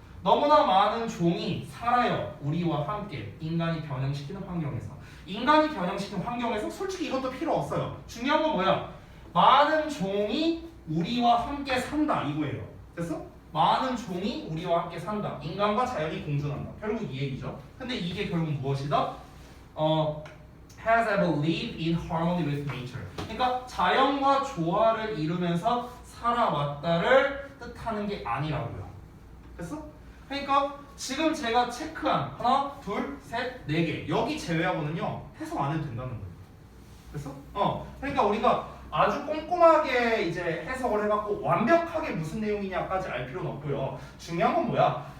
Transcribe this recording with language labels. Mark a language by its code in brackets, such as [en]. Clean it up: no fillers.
[ko] 너무나 많은 종이 살아요. 우리와 함께 인간이 변형시키는 환경에서. 인간이 변형시키는 환경에서 솔직히 이것도 필요 없어요. 중요한 건 뭐야? 많은 종이 우리와 함께 산다 이거예요. 됐어? 많은 종이 우리와 함께 산다. 인간과 자연이 공존한다. 결국 이 얘기죠. 근데 이게 결국 무엇이다? [en] has ever lived in harmony with nature. [ko] 그러니까 자연과 조화를 이루면서 살아왔다를 뜻하는 게 아니라고요. 됐어? 그러니까 지금 제가 체크한 하나, 둘, 셋, 네 개 여기 제외하고는요 해석 안 해도 된다는 거예요. 됐어? 그러니까 우리가 아주 꼼꼼하게 이제 해석을 해갖고 완벽하게 무슨 내용이냐까지 알 필요는 없고요. 중요한 건 뭐야?